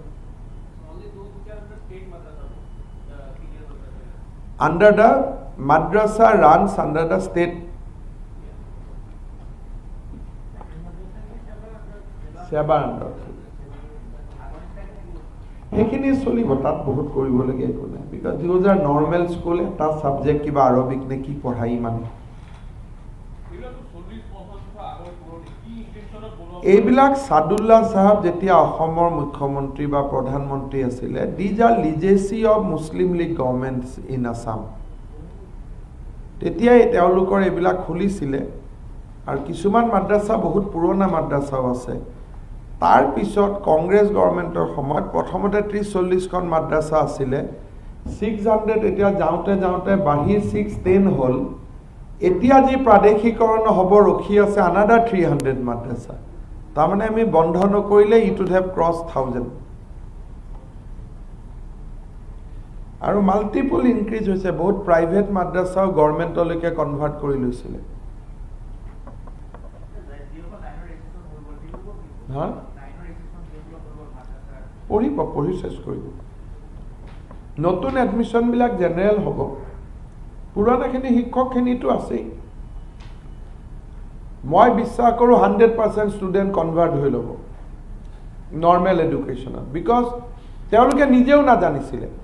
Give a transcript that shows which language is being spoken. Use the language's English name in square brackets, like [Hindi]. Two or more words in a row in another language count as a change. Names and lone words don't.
[English] under the madrasa runs under the state seva under [Assamese] সেইখিনি চলিব তাত বহুত কৰিবলগীয়া একো নাই [English] because those are normal school [Assamese] এটা সাবজেক্ট কিবা আৰবিক নে কি পঢ়াই মানে এইবিলাক সাদুল্লাহ সাহেব যেতিয়া অসমৰ মুখ্যমন্ত্ৰী বা প্ৰধানমন্ত্ৰী আছিলে [English] these are legacy of Muslim League governments in Assam [Assamese] তেতিয়া তেওঁলোকৰ এইবিলাক খুলিছিলে আৰু কিছুমান মাদ্ৰাসা বহুত পুৰণা মাদ্ৰাসাও আছে তাৰ পিছত [English] Congress government [Assamese] সময়ত প্ৰথমতে 30-40 খন মাদ্ৰাসা আছিলে 600 এতিয়া যাওঁতে যাওঁতে বাঢ়ি 610 হ'ল এতিয়া যি প্ৰাদেশিকৰণ হ'ব ৰখি আছে another 300 মাদ্ৰাসা তাৰমানে আমি বন্ধ নকৰিলে [English] it would have crossed 1000 [Assamese] আৰু [English] multiple increase [Assamese] হৈছে বহুত প্ৰাইভেট মাদ্ৰাসাও গভৰ্ণমেণ্টলৈকে কনভাৰ্ট কৰি লৈছিলে হা পঢ়ি চেছ কৰিব নতুন এডমিশ্যনবিলাক জেনেৰেল হ'ব পুৰণাখিনি শিক্ষকখিনিতো আছেই মই বিশ্বাস কৰোঁ 100% [English] student convert [Assamese] হৈ ল'ব [English] normal education [Assamese] বিকজ তেওঁলোকে নিজেও নাজানিছিলে